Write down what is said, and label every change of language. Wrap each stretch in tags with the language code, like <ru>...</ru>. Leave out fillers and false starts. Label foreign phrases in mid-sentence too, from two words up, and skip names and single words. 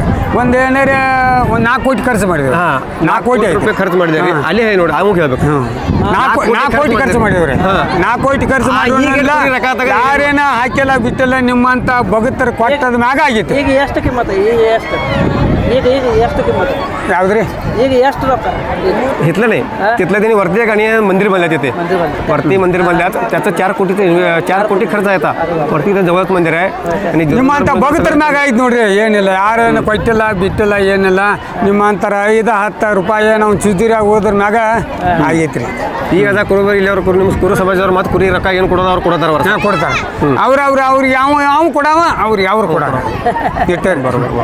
<kn>ಒಂದೇನಾರ 4 ಕೋಟಿ ಖರ್ಚು ಮಾಡಿದ್ರು 4 ಕೋಟಿ ರೂಪಾಯಿ ಖರ್ಚು ಮಾಡಿದ್ದಾರೆ ಅಲ್ಲೇ ನೋಡಿ ಅವಾಗ ಹೇಳ್ಬೇಕು 4 ಕೋಟಿ ಖರ್ಚು ಮಾಡಿದ್ರಿ 4 ಕೋಟಿ ಖರ್ಚು ಮಾಡಿ ಯಾರೇನ ಹಾಕಿಲ್ಲ ಬಿಟ್ಟಿಲ್ಲ ನಿಮ್ಮಂತ ಭಗತರ ಕೊಟ್ಟದ ಮ್ಯಾಗ ಆಗಿತ್ತು ಈಗ ಎಷ್ಟು ಕಿಮ್ಮತ್ತ ಈಗ ಎಷ್ಟು ಕಿಮ್ಮತ್ತು ಯಾವ್ದ್ರಿ ಈಗ ಎಷ್ಟು रॉक</kn> <mr>घेतलं नाही तिथलं त्यांनी वरती एक आणि मंदिर बांधलं तिथे वरती मंदिर बांधल्यात त्याचं 4 कोटी खर्च येता वरती जवळच मंदिर आहे आणि</mr> <kn>ನಿಮ್ಮಂತ ಭಗತರ ಮ್ಯಾಗ ಐದು ನೋಡ್ರಿ ಏನಿಲ್ಲ ಯಾರೇನು ಕೊಟ್ಟಿಲ್ಲ ಬಿಟ್ಟಿಲ್ಲ ಏನಿಲ್ಲ ನಿಮ್ಮಂತರ 5-10 ರೂಪಾಯಿ ನಾವು ಚುಜಿರಾಗ ಹೋದ್ರ ಮ್ಯಾಗ ಆಗೈತ್ರಿ ಈಗ ಅದ ಕುರುಬರು ಇಲ್ಲವ್ರು ನಿಮ್ಮ ಕುರು ಸಮಾಜದವ್ರು ಮತ್ತು ಕುರಿ ರೊಕ್ಕ ಏನು ಕೊಡೋದು ಅವ್ರು ಕೊಡ್ತಾರೆ ಕೊಡ್ತಾರೆ ಅವ್ರಿಗೆ ಯಾವ ಕೊಡವ ಅವ್ರಿಗೆ ಅವ್ರು ಕೊಡಾರ ಇಟ್ಟೇ ಬರೋಬರ್</kn>